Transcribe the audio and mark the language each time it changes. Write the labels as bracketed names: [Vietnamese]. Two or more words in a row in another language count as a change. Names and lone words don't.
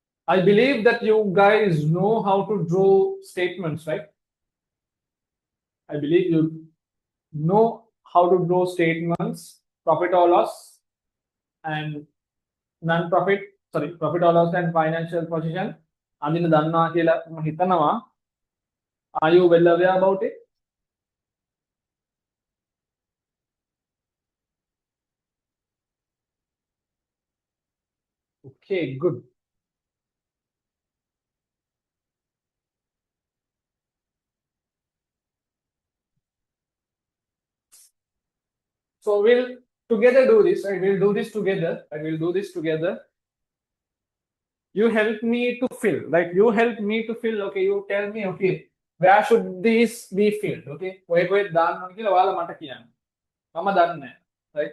[English] I believe that you guys know how to draw statements, right? I believe you know how to draw statements, profit or loss, and non-profit, sorry, profit or loss and financial position. [Sinhala] අඳින දන්නවා කියලා මම හිතනවා. [English] Are you well aware about it? Okay, good. So we'll together do this, right? We'll do this together, right? We'll do this together. You help me to fill, like you help me to fill. Okay, you tell me, okay, where should this be filled? [Sinhala] Okay, කොහෙ දාන්න ඕන කියලා ඔයාලා මට කියන්න. මම දන්නේ නැහැ. right?